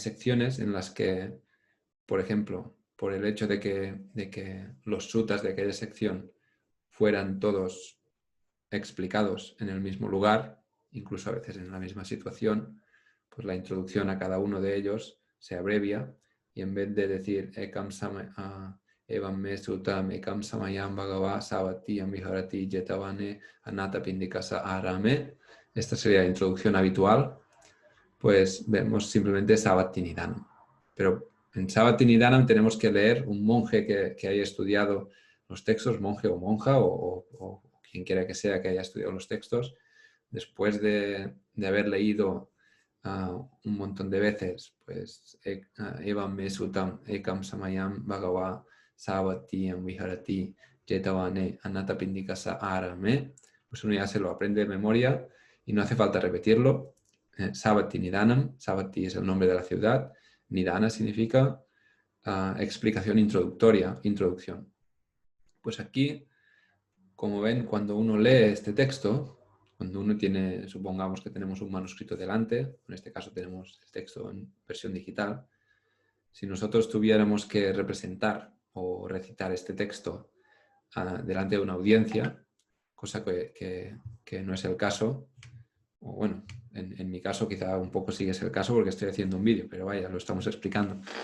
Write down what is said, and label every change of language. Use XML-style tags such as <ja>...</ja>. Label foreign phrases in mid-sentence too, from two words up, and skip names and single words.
<es>secciones en las que, por ejemplo, por el hecho de que los suttas de aquella sección fueran todos explicados en el mismo lugar, incluso a veces en la misma situación, pues la introducción a cada uno de ellos se abrevia, y en vez de decir</es> <pi>Evam me sutam ekam samayam bhagava savatiyam viharati jetavane anata pindikasa arame,</pi> <es>esta sería la introducción habitual, pues vemos simplemente Savat Nidana. Pero en Savatthi Nidanam tenemos que leer un monje que haya estudiado los textos, monje o monja, o quien quiera que sea que haya estudiado los textos, después de haber leído un montón de veces, pues,</es> <pi>Evam me sutam ekam samayam bhagava savatiyam viharati jetavane anatapindikasa arame,</pi> <es>pues uno ya se lo aprende de memoria y no hace falta repetirlo. Savatthi Nidanam, Savatthi es el nombre de la ciudad, Nidana significa explicación introductoria, introducción. Pues aquí, como ven, cuando uno lee este texto, cuando uno tiene, supongamos que tenemos un manuscrito delante, en este caso tenemos el texto en versión digital, si nosotros tuviéramos que representar o recitar este texto delante de una audiencia, cosa que no es el caso, o bueno, en mi caso quizá un poco sí es el caso porque estoy haciendo un vídeo, pero vaya, lo estamos explicando.</es>